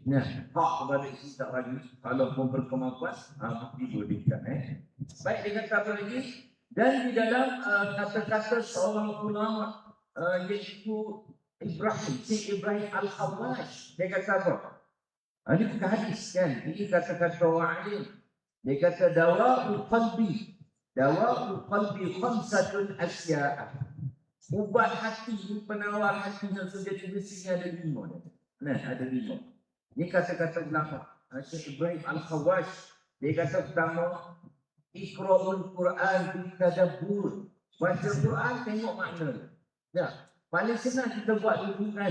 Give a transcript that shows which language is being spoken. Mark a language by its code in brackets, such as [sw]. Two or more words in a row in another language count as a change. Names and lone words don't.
[ms] Hak kepada isteri tak lagi. Kalau pun berkemampuan, dibolehkan. Baik, dia kata apa lagi? Dan di dalam kata-kata seorang ulama iaitu Syekh Ibrahim Al-Khawash, dia kata apa? Ini bukan hadis kan? Ini kata-kata orang alim. Dia kata [ar] دواء القلب خمسة أشياء. [ms] Ubat hati, penawar hati yang sejati bersihnya ada 5. Ada 5. Ini kata-kata ulama Syekh Ibrahim Al-Khawash. Dia kata pertama, [ar] قراءة القرآن بالتدبر. [ms] Baca Quran tengok makna. Paling senang kita buat dulu kan.